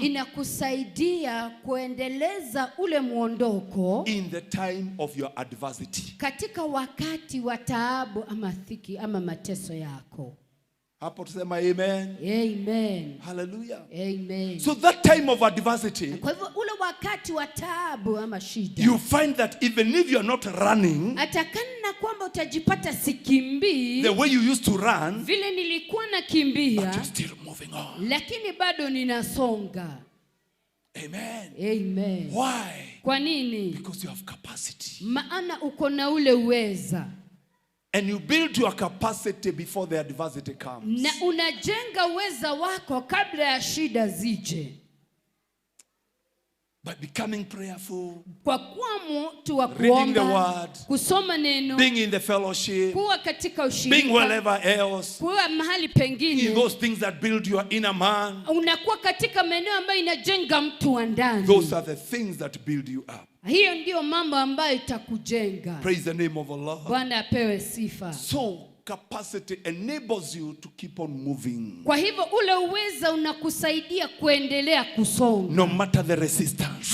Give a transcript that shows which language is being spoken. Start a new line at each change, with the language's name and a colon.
Swahili: inakusaidia kuendeleza ule muondoko
English: in the time of your adversity.
Swahili: Katika wakati wa taabu ama dhiki ama mateso yako. Hapo tusema amen. Amen. Hallelujah. Amen.
English: So that time of adversity,
Swahili: kwa hivyo ule wakati wa taabu ama shida,
English: you find that even if you are not running
Swahili: atakana kwamba utajipata sikimbii
English: the way you used to run,
Swahili: vile nilikuwa nakimbia,
English: but you're still moving on.
Swahili: Lakini bado ninasonga. Amen. Amen.
English: Why?
Swahili: Kwa nini?
English: Because you have capacity.
Swahili: Maana uko na ule uweza.
English: And you build your capacity before the adversity comes.
Swahili: Na unajenga uweza wako kabla ya shida zije.
English: By becoming prayerful,
Swahili: kwa kuwa mtu wa
English: reading the
Swahili: kuomba,
English: word,
Swahili: kusoma neno,
English: being in the fellowship,
Swahili: kuwa katika ushirika,
English: being wherever else,
Swahili: kuwa mahali
English: in
Swahili: pengine,
English: those things that build your inner man.
Swahili: unakuwa katika maeneo ambayo inajenga mtu wa ndani.
English: Those are the things that build you up.
Swahili: Hiyo ndio mambo ambayo itakujenga.
English: Praise the name of the Lord.
Swahili: Bwana apewe sifa.
English: So capacity enables you to keep on moving.
Swahili: Kwa hivyo ule uweza unakusaidia kuendelea kusonga.
English: No matter the resistance.